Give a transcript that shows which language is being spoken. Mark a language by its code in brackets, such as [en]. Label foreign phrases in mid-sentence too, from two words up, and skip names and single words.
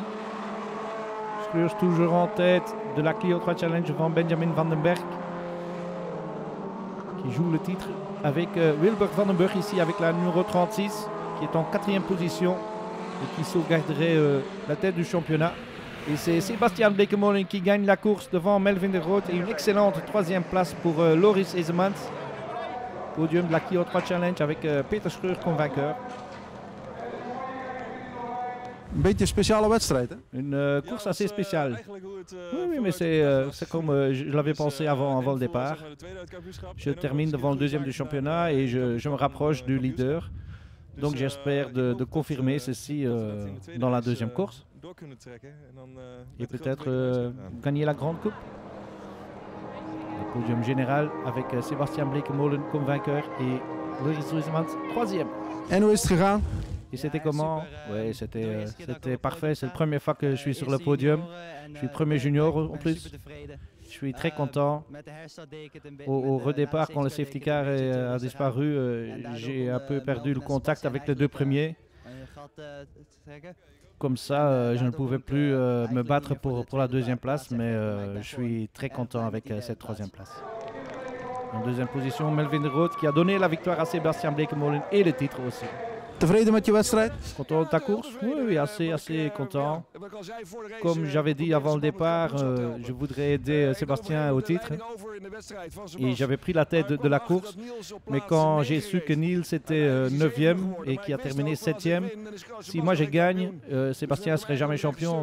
[fr] Schreurs toujours en tête de la Clio 3 Challenge devant Benjamin Van den Berg qui joue le titre avec Wilbert Van den Burg ici avec la numéro 36 qui est en 4e position et qui sauvegarderait la tête du championnat. Et c'est Sébastien Bleekemolen qui gagne la course devant Melvin de Groot et une excellente 3e place pour Loris Esemans. Podium de la Clio 3 Challenge avec Peter Schreurs comme vainqueur. [nl] Een beetje een speciale wedstrijd, hè? [fr] Une course assez spéciale. Oui, mais c'est comme je l'avais pensé avant le départ. Je termine devant le 2e du championnat et je me rapproche du leader. Donc j'espère de confirmer ceci dans la 2e course. Et peut-être gagner la grande coupe. Le podium général avec Sébastien Bleekemolen comme vainqueur et Loris Esemans 3e. [nl] En hoe is het gegaan? [fr] Et c'était comment? Oui, c'était parfait. C'est la première fois que je suis sur le podium. Je suis premier junior en plus. Je suis très content. Au redépart, quand le safety car a disparu, j'ai un peu perdu le contact avec les deux premiers. Comme ça, je ne pouvais plus me battre pour la deuxième place, mais je suis très content avec cette troisième place. En deuxième position, Melvin de Rood qui a donné la victoire à Sébastien Bleekemolen et le titre aussi. [nl] Tevreden met je wedstrijd? [fr] Content de ta course? Oui, assez content. Comme j'avais dit avant le départ, je voudrais aider Sébastien au titre. Et j'avais pris la tête de la course. Mais quand j'ai su que Niels était 9e et qui a terminé 7e, si moi je gagne, Sébastien ne serait jamais champion.